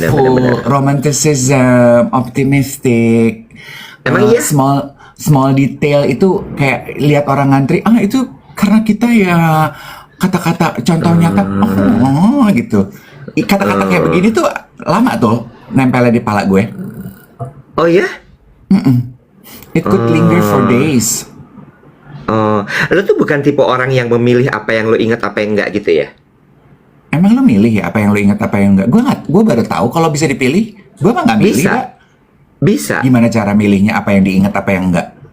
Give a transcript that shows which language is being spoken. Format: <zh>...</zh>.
<en>hopeful, romanticism, optimistic.</en> <id>Emang iya? Small detail itu kayak lihat orang ngantri, itu karena kita ya kata-kata contoh nyata, gitu. Kata-kata kayak begini tuh lama tuh nempelnya di pala gue. Oh ya?</id> <en>It could linger for days.</en> <id>Oh, lo tuh bukan tipe orang yang memilih apa yang lo ingat apa yang enggak gitu ya? Emang lo milih ya apa yang lo ingat apa yang enggak? Gue baru tahu kalau bisa dipilih. Gue mah nggak milih. Bisa. Pak. Bisa. Gimana cara milihnya apa yang diingat apa yang enggak?</id>